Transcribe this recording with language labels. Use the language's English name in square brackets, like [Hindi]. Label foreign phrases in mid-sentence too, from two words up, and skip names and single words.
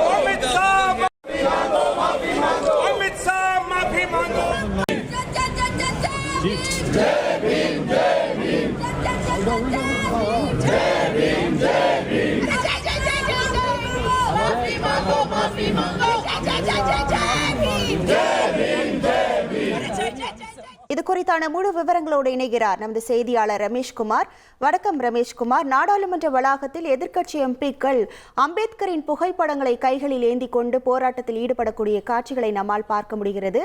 [Hindi] अमित शाह माफी मांगो, माफी मांगो। अमित शाह माफी मांगो। जय भीम, जय भीम, जय भीम, जय भीम। माफी मांगो, माफी मांगो। [Tamil] இது குறித்தான முழு விவரங்களோடு இணைகிறார் நமது செய்தியாளர் ரமேஷ்குமார். வணக்கம் ரமேஷ்குமார். நாடாளுமன்ற வளாகத்தில் எதிர்க்கட்சி எம்பிக்கள் அம்பேத்கரின் புகைப்படங்களை கைகளில் ஏந்தி கொண்டு போராட்டத்தில் ஈடுபடக்கூடிய காட்சிகளை நம்மால் பார்க்க முடிகிறது.